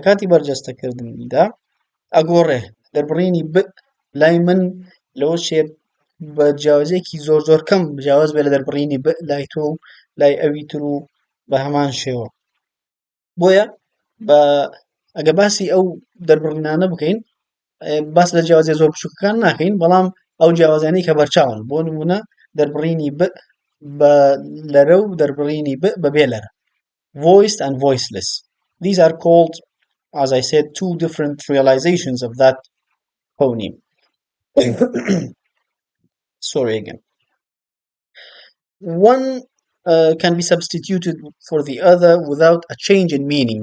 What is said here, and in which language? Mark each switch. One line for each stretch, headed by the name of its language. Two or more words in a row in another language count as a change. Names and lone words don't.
Central Kurdish: کاتی بەرجەستەکردنیدا ئەگۆڕێ دەربڕینی ب لای من لەوە شێت بە جیاوازێکی زۆر زۆر کەم جیاواز بێ لە دەربڕینی ب لای تۆ و لای ئەوی تر و بە هەمان شێوە بۆیە بە ئەگە باسی ئەو دەربڕینانە بکەین باس لە جیاوازێ زۆر بچووکەکان ناکەین بەڵام ئەو جیاوازانەی کە بەرچاون بۆ نمونە دەربڕینی ب بە لەرە و دەربڕینی ب بە بێلەرە
English: voiced and voiceless. These are called, as I said, two different realizations of that phoneme. Sorry again. One can be substituted for the other without a change in meaning.